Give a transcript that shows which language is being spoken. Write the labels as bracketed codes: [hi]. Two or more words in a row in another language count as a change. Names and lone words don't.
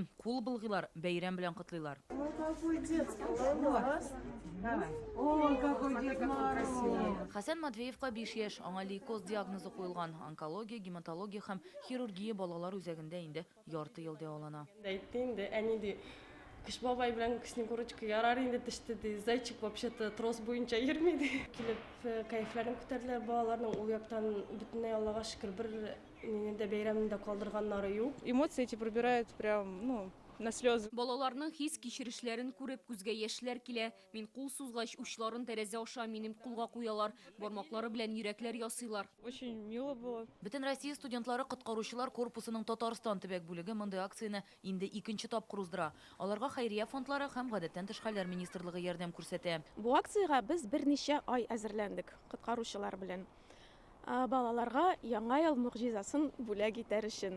[tt] Кул былгылар, бәйрәм белән котлыйлар. Хәсән Матвеевка 5 яшь, аңа лейкоз диагнозы куелган. Онкология, гематология һәм хирургия балалар үзәгендә инде ярты ел дәвалана. Кыш бабай белән Снегурочка ярар инде төштеди. Зайчик вообще-то трос буенча йөрмиде. Килеп кайфларын күтәрделәр балаларның ул яктан бөтенләй Аллага шөкер бер мине дә бәйрәмендә калдырганнары юк. [ru] Эмоции эти пробирают прям, на слезы. [tt] Балаларның хис кичерешләрен күреп күзгә яшьләр килә. Мин кул сузгач учларын тәрәзә аша минем кулга куялар. Бармаклары белән йөрәкләр ясыйлар. [ru] Очень мило было. [tt] Бөтен Россия студентлары коткаручылар корпусының Татарстан төбәк бүлеге мондай акцияны инде икенче тапкыр уздыра. Аларга хәйрия фондлары һәм гадәттән тыш хәлләр министрлыгы ярдәм күрсәтә. Бу акциягә без берничә ай әзерләндек коткаручылар белән. Балаларга яңа ел мөгъҗизасын бүләк итәр өчен.